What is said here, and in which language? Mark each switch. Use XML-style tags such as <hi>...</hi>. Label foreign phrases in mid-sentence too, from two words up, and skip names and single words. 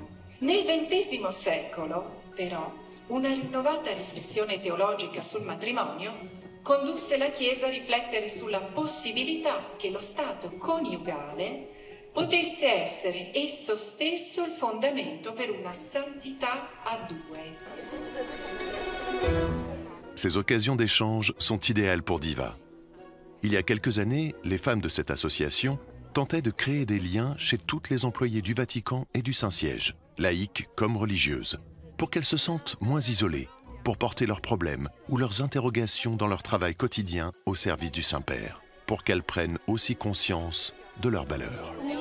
<it>Nel XX secolo, però, una rinnovata riflessione teologica sul matrimonio condusse la Chiesa a riflettere sulla possibilità che lo stato coniugale potesse essere esso stesso il fondamento per una santità a due.</it> <fr>Ces occasions d'échange sont idéales pour Diva. Il y a quelques années, les femmes de cette association tentaient de créer des liens chez toutes les employées du Vatican et du Saint-Siège, laïques comme religieuses, pour qu'elles se sentent moins isolées, pour porter leurs problèmes ou leurs interrogations dans leur travail quotidien au service du Saint-Père, pour qu'elles prennent aussi conscience de leurs valeurs.</fr>